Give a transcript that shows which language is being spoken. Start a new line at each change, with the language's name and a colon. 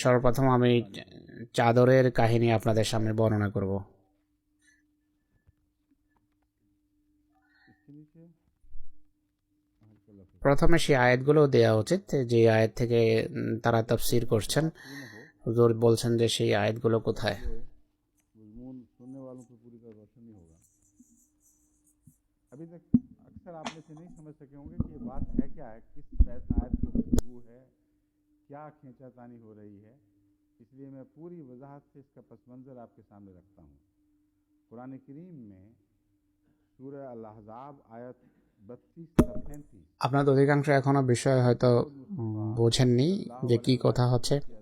Bangla: সর্বপ্রথম আমি চাদরের কাহিনী আপনাদের সামনে বর্ণনা করব।
Hindi: इसके नीचे
Bangla: প্রথমে সেই আয়াতগুলো দেওয়া উচিত যে আয়াত থেকে তারা তাফসীর করছেন। হুজুর বলছেন যে সেই আয়াতগুলো কোথায়।
Hindi: मजमून सुनने वालों को पूरी तरह रोशन नहीं होगा। अभी तक अक्सर आप में से नहीं समझ सके होंगे कि ये बात है क्या है, किस आयत की गुफ्तगू है, क्या खींचातानी हो रही है। इसलिए मैं पूरी वजाहत से इसका पस मंज़र आपके सामने रखता हूँ। कुरान करीम में सूरह अल-अहज़ाब आयत 32-35
Bangla: আপনাদের অধিকাংশ এখনো বিষয় হয়তো বোঝেননি যে কি কথা হচ্ছে।